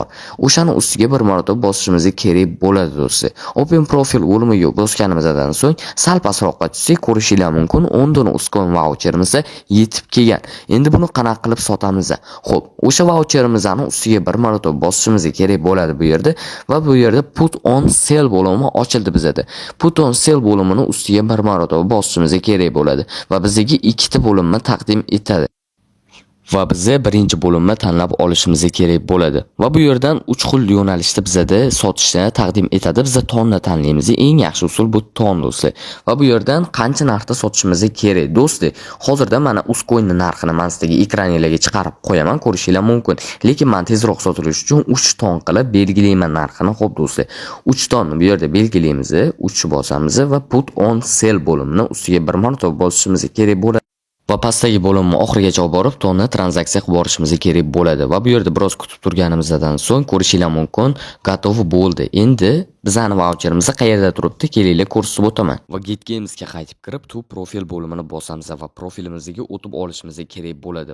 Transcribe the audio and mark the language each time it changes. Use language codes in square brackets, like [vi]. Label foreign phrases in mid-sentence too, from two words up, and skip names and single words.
[uz] O'shani ustiga bir marotaba bosishimiz kerak bo'ladi do'stlar. [en] Open profil [uz] bo'limiga bosganimizdan so'ng sal pastroq ko'rishingiz mumkin, 10 dona Uskoin voucherimiz yetib kelgan. Endi buni qanaqa qilib sotamiz? Xo'p, o'sha voucherimizni ustiga bir marotaba bosishimiz kerak bo'ladi bu yerda va bu yerda [en] put on sell [uz] bo'limi ochildi bizda. [en] Put on sell [uz] bo'limini ustiga bir marotaba bosishimiz kerak bo'ladi va bizga ikkita bo'limni taqdim etadi. va biza birinchi bo'limni tanlab olishimiz kerak bo'ladi. Va bu yerdan 3 xil yo'nalishda bizada sotishni taqdim etadi. Biz tonni tanlaymiz. Eng yaxshi usul bu ton do'stlar. Va bu yerdan qancha narxda sotishimiz kerak do'stlar. Hozirda mana Uscoin narxini men sizga ekraningizga chiqarib qo'yaman, ko'rishingiz mumkin. Lekin men tezroq sotilish uchun 3 ton qilib belgilayman narxini. Xo'p do'stlar, 3 tonni bu yerda belgilaymiz, 3 bosamiz va [en] put on sell [uz] bo'limini ustiga bir marotaba bosishimiz kerak bo'ladi. Va pastdagi bo'limni oxirigacha olib borib, tonni tranzaksiya qilib borishimiz kerak bo'ladi. Va bu yerda biroz kutib turganimizdan so'ng ko'rishingiz mumkin, готов bo'ldi. Endi bizani vaucherimiz qayerda turibdi? Kelinglar ko'rsatib o'taman. Va Get Games'ga qaytib kirib, tu profil bo'limini bosamiz va profilimizga o'tib olishimiz kerak bo'ladi.